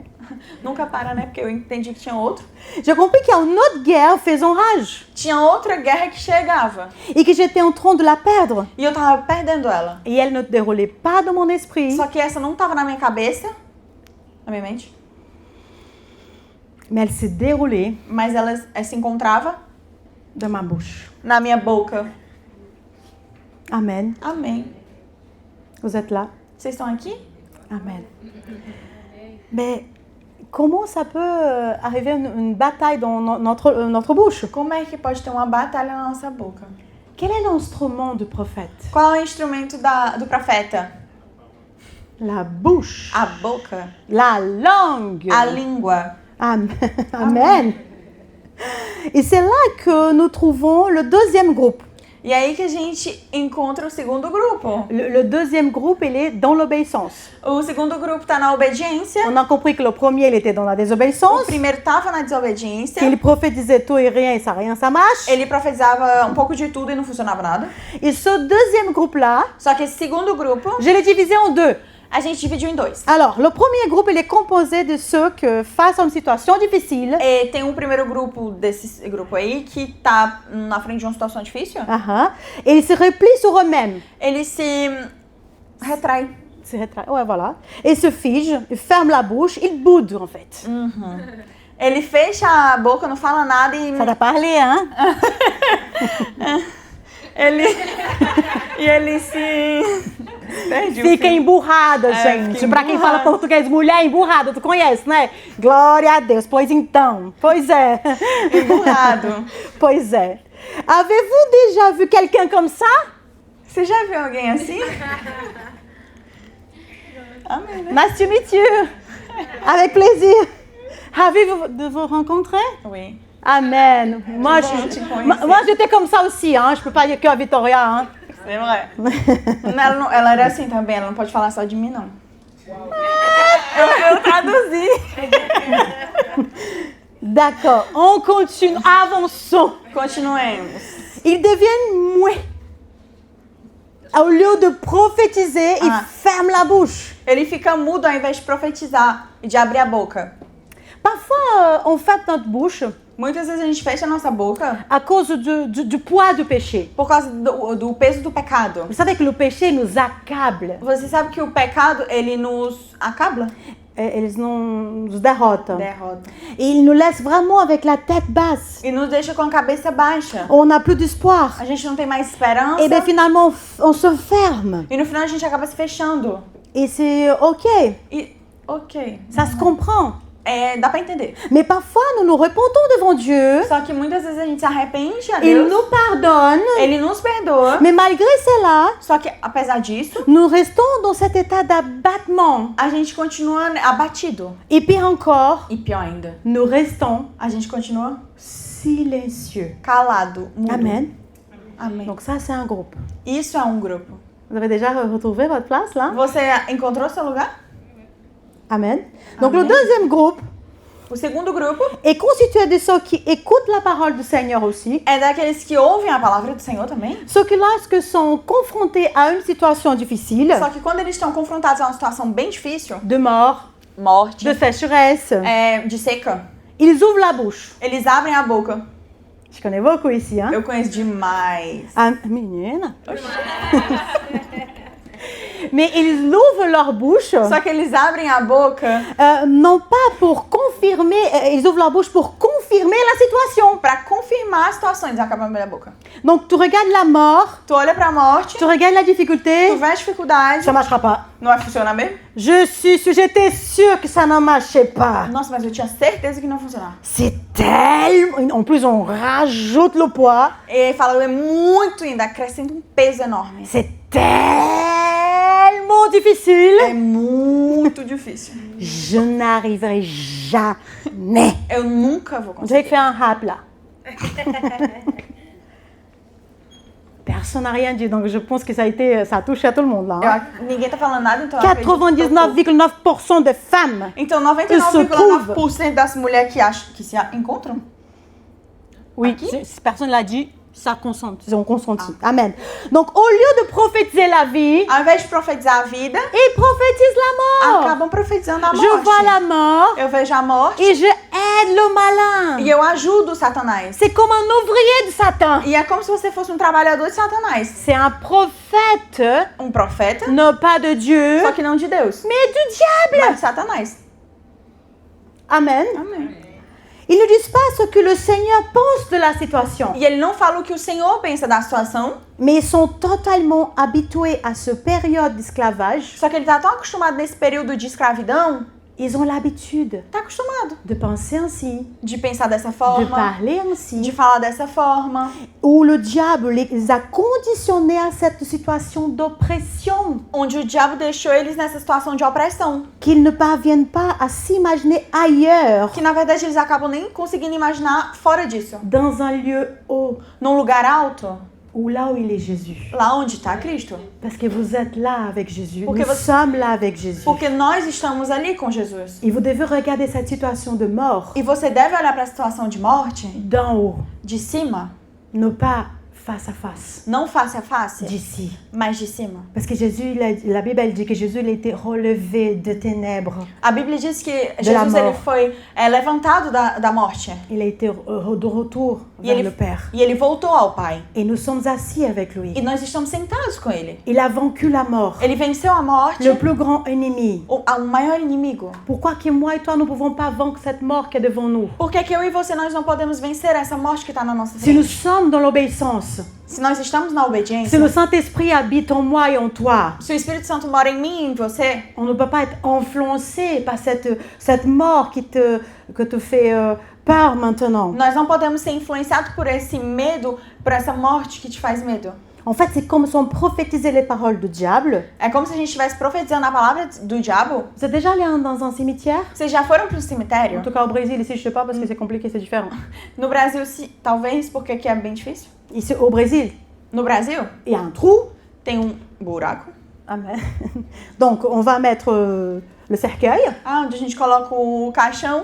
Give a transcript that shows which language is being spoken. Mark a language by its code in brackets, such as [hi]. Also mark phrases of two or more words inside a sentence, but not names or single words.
[pt] nunca para, né? Porque eu entendi que tinha outro. [fr] J'ai compris qu'il y a une autre guerre faisant rage [pt] Tinha outra guerra que chegava. [fr] et que j'étais en train de la perdre. [pt] E eu tava perdendo ela. [fr] Et elle ne déroulait pas dans mon esprit, [pt] Só que essa não tava na minha cabeça, na minha mente, [fr] mais elle s'est déroulée [pt] mas ela se encontrava [fr] dans ma bouche. [pt] na minha boca. [fr] Amen. [pt] Amém. [fr] Vous êtes là? [pt] Vocês estão aqui? [fr] Amen. Mais comment ça peut arriver une bataille dans notre bouche? [pt] Como é que pode ter uma batalha na nossa boca? [fr] Quel est l'instrument du prophète? [pt] Qual é o instrumento do profeta? [fr] La bouche. [pt] A boca. [fr] La langue. [pt] A língua. [fr] Amen. Amen. Et c'est là que nous trouvons le deuxième groupe. [pt] E aí que a gente encontra o segundo grupo. [fr] Le deuxième groupe, il est dans l'obéissance. [pt] O segundo grupo está na obediência. [fr] On a compris que le premier, il était dans la [pt] O [fr] désobéissance. [pt] primeiro estava na desobediência. [fr] Il prophétisait tout et rien ça marche. [pt] Ele profetizava um pouco de tudo e não funcionava nada. [fr] Et ce deuxième groupe-là, [pt] Só que esse segundo grupo, [fr] je l'ai divisé en deux. [pt] a gente dividiu em dois. [fr] Alors, le premier groupe, il est composé de ceux que, face à une situation difficile, [pt] E tem um primeiro grupo desse grupo aí que tá na frente de uma situação difícil. [fr] et ils se replient sur eux-mêmes. [pt] Ele se retrai. [fr] Ouais, voilà. Et se figent, ils ferment la bouche, ils boudent en fait. [pt] Ele fecha a boca, não fala nada e [fr] Ça t'a parlé, hein? [pt] ele se perde o Fica fio. emburrada, gente. fica Pra quem emburrada. fala português, mulher emburrada, tu conhece, né? Glória a Deus. Pois então. Pois é. Emburrado. Pois é. [fr] Avez-vous déjà vu quelqu'un comme ça? [pt] Você já viu alguém assim? Amém, né? [en] Nice to meet you. [fr] Avec plaisir. Ravi de vous rencontrer. Oui. Amen. Moi, [pt] Bom te conhecer. [fr] moi j'étais comme ça aussi, hein. Je peux pas dire que à Victoria, hein. C'est vrai. [pt] Ela era assim também, ela não pode falar só de mim, não. Eu traduzi. [fr] D'accord. On continue. Avançons. [pt] Continuemos. [fr] Ils deviennent muets. Au lieu de prophétiser, ils ferment la bouche. [pt] Ele fica mudo ao invés de profetizar e de abrir a boca. [fr] Parfois, on ferme notre bouche [pt] Muitas vezes a gente fecha a nossa boca [fr] à cause du poids du péché. [pt] por causa do peso do pecado. [fr] Vous savez que le péché nous accable. [pt] Você sabe que o pecado, ele nos acaba? Eles nos derrotam. Derrota. [fr] Et ils nous laissent vraiment avec la tête basse. [pt] E nos deixa com a cabeça baixa. [fr] On n'a plus d'espoir. [pt] A gente não tem mais esperança. [fr] Et bien finalement, on se ferme. [pt] E no final a gente acaba se fechando. [fr] Et c'est ok, [pt] E, ok. [fr] ça se comprend. [pt] Dá pra entender. [fr] Mais parfois, nous nous repentons devant Dieu. [pt] Só que muitas vezes a gente se arrepende a [fr] Il [pt] Deus. [fr] nous pardonne. [pt] Ele nos perdoa. [fr] Mais malgré cela, [pt] Só que, apesar disso, [fr] nous restons dans cet état d'abattement. [pt] a gente continua abatido. [fr] Et pire encore, [pt] E pior ainda, [fr] nous restons [pt] a gente continua [fr] silencieux. [pt] calado, mudo. [fr] Amen. [pt] Amém. [fr] Donc ça, c'est un groupe. [pt] Isso é um grupo. [fr] Vous avez déjà retrouvé votre place là? [pt] Você encontrou seu lugar? [fr] Amen. Donc [pt] Amen. [fr] le deuxième groupe [pt] O segundo grupo [fr] est constitué de ceux qui écoutent la parole du Seigneur aussi. [pt] é daqueles que ouvem a palavra do Senhor também. [fr] Ceux qui, lorsque sont confrontés à une situation difficile, [pt] Só que quando eles estão confrontados a uma situação bem difícil, [fr] de mort, [pt] morte, [fr] de sécheresse, [pt] de seca, [fr] ils ouvrent la bouche. [pt] eles abrem a boca. [fr] Je connais beaucoup ici, hein? [pt] Eu conheço demais. Ah, menina. [fr] Mais ils ouvrent leur bouche, [pt] Só que eles abrem a boca [fr] non pas pour confirmer, ils ouvrent leur bouche pour confirmer la situation. [pt] pra confirmar a situação. Eles acabam abrindo a boca. [fr] Donc tu regardes la mort, [pt] Tu olha pra morte, [fr] tu regardes la difficulté, [pt] tu vê a dificuldade, [fr] ça marchera pas. [pt] não vai funcionar mesmo? [fr] J'étais sûre que ça ne marchait pas. [pt] Nossa, mas eu tinha certeza que não ia funcionar. [fr] C'est tellement... En plus, on rajoute le poids. [pt] E fala, é muito ainda, acrescenta um peso enorme. [fr] C'est tellement difficile. [pt] É muito difícil. [fr] Je n'arriverai jamais. [pt] Eu nunca vou [fr] On dirait que [pt] conseguir. [fr] fait un rap là. Personne n'a rien dit, donc je pense que ça a touché à tout le monde là. hein. [pt] Ninguém tá falando nada, então eu acredito que [fr] 99,9% des femmes. [pt] Então, se 99,9% das mulheres que se encontram, [fr] Oui, Qui? si personne l'a dit, ça consenti. Ils ont consenti. Amen. Donc au lieu de prophétiser la vie, [pt] ao invés de profetizar a vida, [fr] ils prophétisent la mort. [pt] acabam profetizando a morte. [fr] Je vois la mort [pt] Eu vejo a morte [fr] et je aide le malin. [pt] e eu ajudo o Satanás. [fr] C'est comme un ouvrier de Satan. [pt] E é como se você fosse um trabalhador de Satanás. [fr] C'est un prophète, [pt] Um profeta, [fr] non pas de Dieu, [pt] só que não de Deus, [fr] mais du diable. [pt] mas de Satanás. [fr] Amen. [pt] Amém. [fr] Ils ne disent pas ce que le Seigneur pense de la situation, [pt] E ele não fala o que o Senhor pensa da situação, [fr] mais ils sont totalement habitués à ce période d'esclavage [pt] só que ele tá tão acostumado nesse período de escravidão [fr] Ils ont l'habitude [pt] Tá acostumado [fr] de penser ainsi, [pt] de pensar dessa de forma, [fr] parler de ainsi, [pt] falar dessa forma, [fr] où le diable les a conditionnés à cette situation d'oppression, [pt] onde o diabo deixou eles nessa situação de opressão, [fr] qu'ils ne parviennent pas à s'imaginer ailleurs, [pt] que na verdade eles acabam nem conseguindo imaginar fora disso, [fr] dans un lieu haut, [pt] num lugar alto, [fr] ou là où il est Jésus. [pt] lá onde está Cristo. [fr] Parce que vous êtes là avec Jésus, [pt] Porque [fr] nous [pt] você- [fr] sommes là avec Jésus. [pt] Porque nós estamos ali com Jesus. [fr] Et vous devez regarder cette situation de mort [pt] E você deve olhar para a situação de morte [fr] d'en haut, [pt] de cima, [fr] non pas face à face, [pt] não face a face, [fr] d'ici. [pt] mas de cima. [fr] Parce que Jésus, la Bible elle dit que Jésus il a été relevé de ténèbres. [pt] A Bíblia diz que [fr] De la [pt] Jesus ele [fr] mort. [pt] foi levantado da morte [fr] Il a été de retour [pt] e [fr] vers [pt] ele, [fr] le Père. [pt] e ele voltou ao Pai. [fr] Et nous sommes assis avec lui. [pt] E nós estamos sentados com ele. [fr] Il a vaincu la mort, [pt] Ele venceu a morte, [fr] le plus grand ennemi. [pt] o maior inimigo. [fr] Pourquoi que moi et toi, nous ne pouvons pas vaincre cette mort qui est devant nous? [pt] Por que eu e você nós não podemos vencer essa morte que está na nossa [fr] Si nous [pt] frente? [fr] sommes dans l'obéissance, [pt] Se nós estamos na [fr] si [pt] obediência, [fr] le Saint-Esprit habite en moi et en toi, [pt] se o Espírito Santo mora em mim e em você, [fr] on ne peut pas être influencé par cette mort que te fait peur maintenant. [pt] nós não podemos ser influenciados por esse medo, por essa morte que te faz medo. [fr] En fait, c'est comme si on prophétisait les paroles du diable. [pt] É como se a gente estivesse profetizando a palavra do diabo. [fr] Vous êtes déjà allé dans un cimetière? [pt] Vocês já foram para um [fr] En [pt] cemitério? [fr] tout cas, au Brésil, ici, je sais pas parce que c'est compliqué, c'est différent. [pt] No Brasil, talvez, porque aqui é bem difícil. [fr] Ici, au Brésil, [pt] No Brasil, [fr] il y a un trou. [pt] tem um buraco. [fr] Amen. Donc, on va mettre le cercueil [pt] Onde a gente coloca o caixão